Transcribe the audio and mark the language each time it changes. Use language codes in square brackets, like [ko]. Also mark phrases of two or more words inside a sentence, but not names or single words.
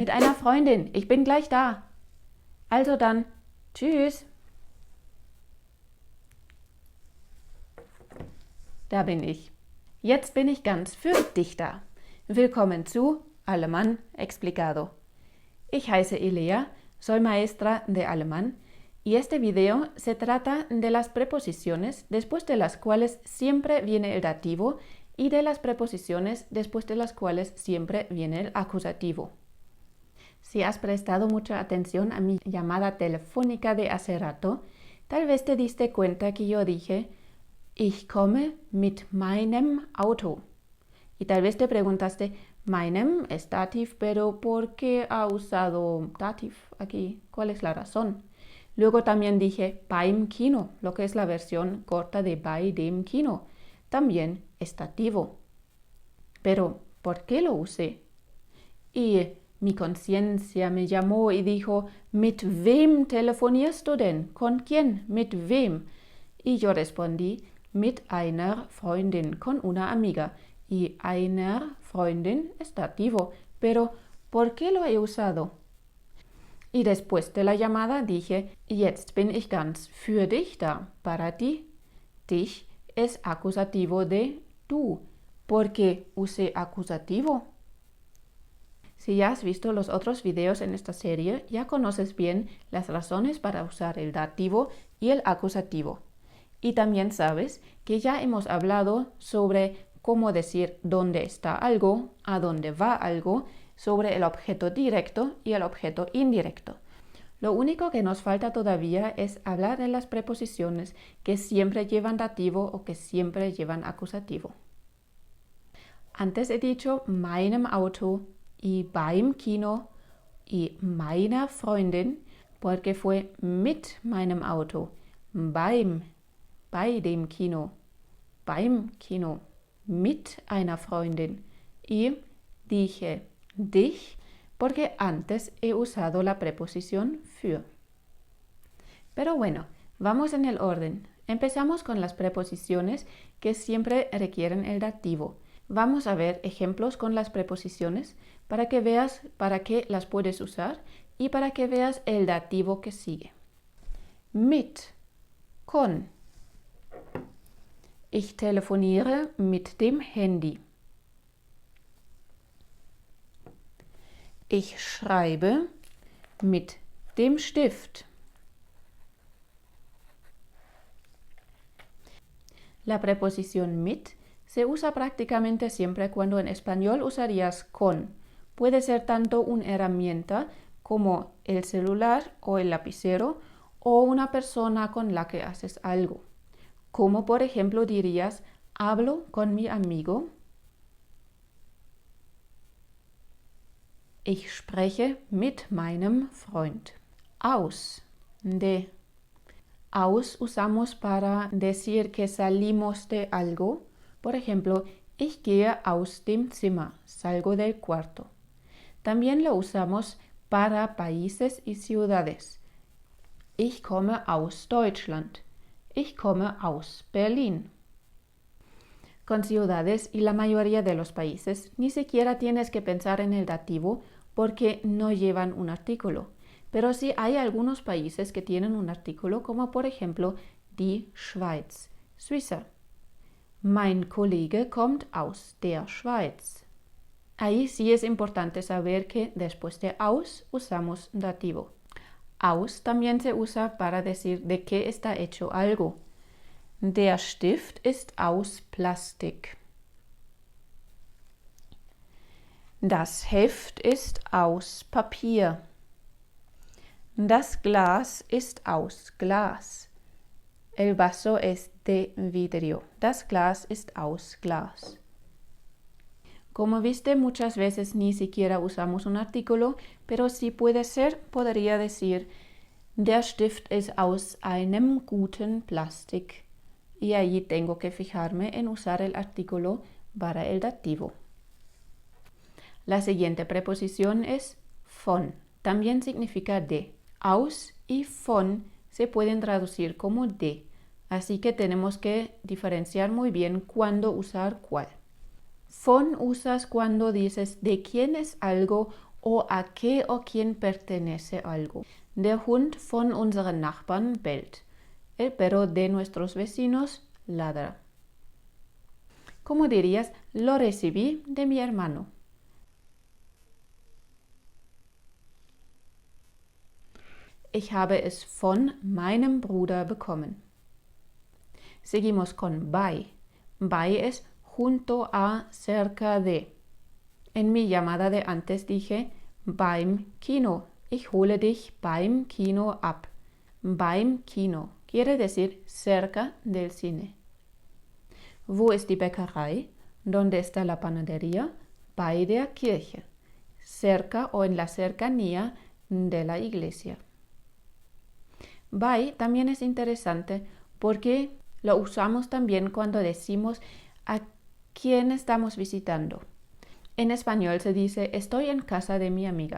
[de] Mit einer Freundin. Ich bin gleich da. Also dann. Tschüss. Da bin ich. Jetzt bin ich ganz für dich da. Willkommen zu Alemán Explicado. Ich heiße Elea, [es] soy maestra de alemán y este video se trata de las preposiciones después de las cuales siempre viene el dativo y de las preposiciones después de las cuales siempre viene el acusativo. Si has prestado mucha atención a mi llamada telefónica de hace rato, tal vez te diste cuenta que yo dije [de] Ich komme mit meinem Auto. [es] Y tal vez te preguntaste, meinem es dativ, pero ¿por qué ha usado dativ aquí? ¿Cuál es la razón? Luego también dije [de] beim Kino, [es] lo que es la versión corta de [de] bei dem Kino. [es] También es dativo. Pero, ¿por qué lo usé? Y mi conciencia me llamó y dijo, [de] ¿mit wem telefonierst du denn? [es] ¿Con quién? [de] ¿Mit wem? [es] Y yo respondí, [de] mit einer Freundin, [es] con una amiga. Y [de] einer Freundin [es] es dativo, pero ¿por qué lo he usado? Y después de la llamada dije, [de] jetzt bin ich ganz für dich da, [es] para ti. Dich es acusativo de tú. ¿Por qué usé acusativo? Si ya has visto los otros videos en esta serie, ya conoces bien las razones para usar el dativo y el acusativo. Y también sabes que ya hemos hablado sobre cómo decir dónde está algo, a dónde va algo, sobre el objeto directo y el objeto indirecto. Lo único que nos falta todavía es hablar de las preposiciones que siempre llevan dativo o que siempre llevan acusativo. Antes he dicho [de] meinem Auto [es] y [de] beim Kino [es] y [de] meiner Freundin [es] porque fue [de] mit meinem Auto, bei dem Kino, beim Kino, mit einer Freundin [es] y dije dich porque antes he usado la preposición für. Pero bueno, vamos en el orden. Empezamos con las preposiciones que siempre requieren el dativo. Vamos a ver ejemplos con las preposiciones para que veas para qué las puedes usar y para que veas el dativo que sigue. [de] Mit, con. Ich telefoniere mit dem Handy. Ich schreibe mit dem Stift. [es] La preposición mit se usa prácticamente siempre cuando en español usarías con. Puede ser tanto una herramienta como el celular o el lapicero o una persona con la que haces algo. Como por ejemplo dirías, hablo con mi amigo. [de] Ich spreche mit meinem Freund. Aus, de. [es] Aus usamos para decir que salimos de algo. Por ejemplo, [de] ich gehe aus dem Zimmer, [es] salgo del cuarto. También lo usamos para países y ciudades. [de] Ich komme aus Deutschland. Ich komme aus Berlin. [es] Con ciudades y la mayoría de los países ni siquiera tienes que pensar en el dativo porque no llevan un artículo. Pero sí hay algunos países que tienen un artículo, como por ejemplo [de] die Schweiz, [es] Suiza. [de] Mein Kollege kommt aus der Schweiz. [es] Ahí sí es importante saber que después de aus usamos dativo. Aus también se usa para decir de qué está hecho algo. [de] Der Stift ist aus Plastik. Das Heft ist aus Papier. Das Glas ist aus Glas. [es] El vaso es de vidrio. [de] Das Glas ist aus Glas. [es] Como viste, muchas veces ni siquiera usamos un artículo, pero si puede ser, podría decir [de] Der Stift ist aus einem guten Plastik. [es] Y allí tengo que fijarme en usar el artículo para el dativo. La siguiente preposición es von. También significa de. Aus y von se pueden traducir como de. Así que tenemos que diferenciar muy bien cuándo usar cuál. Von usas cuando dices de quién es algo o a qué o quién pertenece algo. [de] Der Hund von unseren Nachbarn bellt. [es] El perro de nuestros vecinos ladra. ¿Cómo dirías? Lo recibí de mi hermano. [de] Ich habe es von meinem Bruder bekommen. [es] Seguimos con bei. Bei es junto a, cerca de. En mi llamada de antes dije [de] beim Kino. Ich hole dich beim Kino ab. Beim Kino [es] quiere decir cerca del cine. [de] Wo ist die Bäckerei? [es] ¿Dónde está la panadería? [de] Bei der Kirche. [es] Cerca o en la cercanía de la iglesia. Bei también es interesante porque lo usamos también cuando decimos a quién estamos visitando. En español se dice estoy en casa de mi amiga.